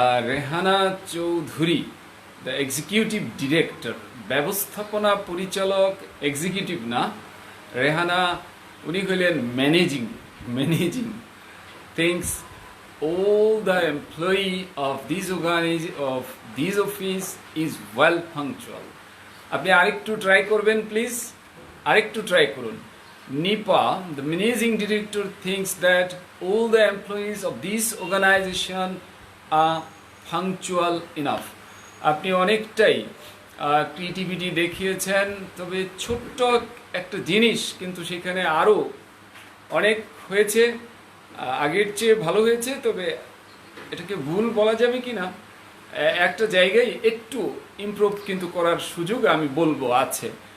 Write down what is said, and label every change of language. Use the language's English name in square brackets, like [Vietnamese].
[English] Rehana Chowdhury, the executive director, [Bangla] ব্যবস্থাপনা পরিচালক, executive না, রেহানা উনি হলেন [English] Managing things all the employee of this office is well punctual. [Bangla] আপনি আরেকটু ট্রাই করবেন প্লিজ, আরেকটু ট্রাই করুন। [English] Nipa, the managing director thinks that all the employees of this organization are punctual enough. [Bangla] আপনি অনেকটাই ক্রিয়েটিভিটি দেখিয়েছেন, তবে ছোট্ট একটা জিনিস কিন্তু সেখানে আরও অনেক হয়েছে, আগের চেয়ে ভালো হয়েছে, তবে এটাকে ভুল বলা যাবে কি না, একটা জায়গায় একটু ইমপ্রুভ কিন্তু করার সুযোগ আমি বলবো আছে।